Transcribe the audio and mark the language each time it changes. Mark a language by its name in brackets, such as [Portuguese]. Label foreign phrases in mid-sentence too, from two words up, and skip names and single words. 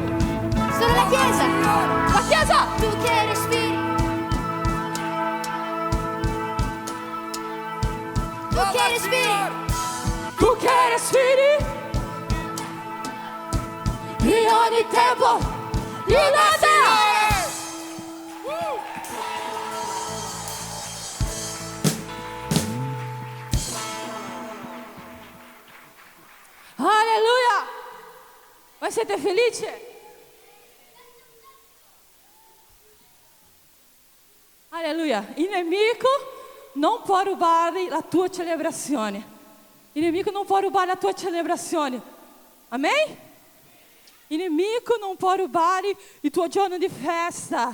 [Italian] Sono la Chiesa! La Chiesa! Tu che respiri! Tu che respiri! Tu che respiri in ogni tempo, [Portuguese] in nada. [Italian] Aleluia! Vai siete felici? Alleluia! Il nemico non può rubare la tua celebrazione. Il nemico non può rubare la tua celebrazione. Amém? Il nemico non può rubare il tuo giorno di festa.